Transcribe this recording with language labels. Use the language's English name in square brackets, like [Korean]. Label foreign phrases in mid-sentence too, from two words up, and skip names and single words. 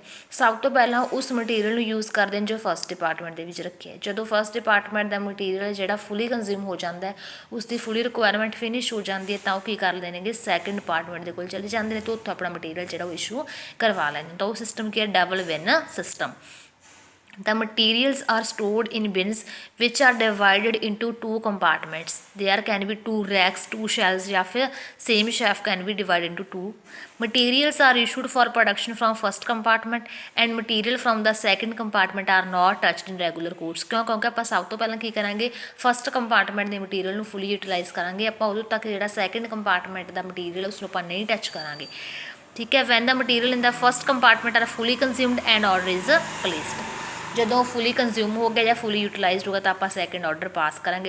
[Punjabi] ਸਭ ਤੋਂ ਪਹਿਲਾਂ ਉਸ ਮਟੀਰੀਅਲ ਨੂੰ ਯੂਜ਼ ਕਰਦੇ ਨੇ ਜੋ [English] first department [Punjabi] ਦੇ ਵਿੱਚ ਰੱਖਿਆ। ਜਦੋਂ [English] first department [Punjabi] ਦਾ ਮਟੀਰੀਅਲ ਜਿਹੜਾ [English] fully consume [Punjabi] ਹੋ ਜਾਂਦਾ, ਉਸ ਦੀ [English] fully requirement finish [Punjabi] ਹੋ ਜਾਂਦੀ ਹੈ, ਤਾਂ ਉਹ ਕੀ ਕਰ ਲੈਣਗੇ, [English] second department [Punjabi] ਦੇ ਕੋਲ ਚਲੇ ਜਾਂਦੇ ਨੇ, ਤਾਂ ਉੱਥੋਂ ਆਪਣਾ ਮਟੀਰੀਅਲ ਜਿਹੜਾ ਉਹ ਇਸ਼ੂ ਕਰਵਾ ਲੈਂਦੇ ਨੇ। ਤਾਂ ਉਹ ਸਿਸਟਮ ਕੀ ਹੈ, [English] double bin system. The materials are stored in bins which are divided into two compartments. There can be two racks, two shelves, [Hindi] या फिर [English] same shelf can be divided into two. Materials are issued for production from first compartment and material from the second compartment are not touched in regular course. [Punjabi] क्योंकि ਆਪਾਂ ਸਭ ਤੋਂ ਪਹਿਲਾਂ ਕੀ ਕਰਾਂਗੇ, [English] first compartment [Punjabi] ਦੇ ਮਟੀਰੀਅਲ ਨੂੰ [English] fully utilize [Punjabi] ਕਰਾਂਗੇ। ਆਪਾਂ ਉਦੋਂ ਤੱਕ ਜਿਹੜਾ [English] second compartment [Punjabi] ਦਾ ਮਟੀਰੀਅਲ ਉਸਨੂੰ ਆਪਾਂ ਨਹੀਂ ਟੱਚ ਕਰਾਂਗੇ। ਠੀਕ ਹੈ। [English] when the material in the first compartment are fully consumed and order is placed. [Punjabi] ਜਦੋਂ [English] fully consume [Punjabi] ਹੋ ਗਿਆ ਜਾਂ [English] fully utilized [Punjabi] ਹੋਗਾ ਤਾਂ ਆਪਾਂ [English] second order pass [Punjabi] ਕਰਾਂਗੇ।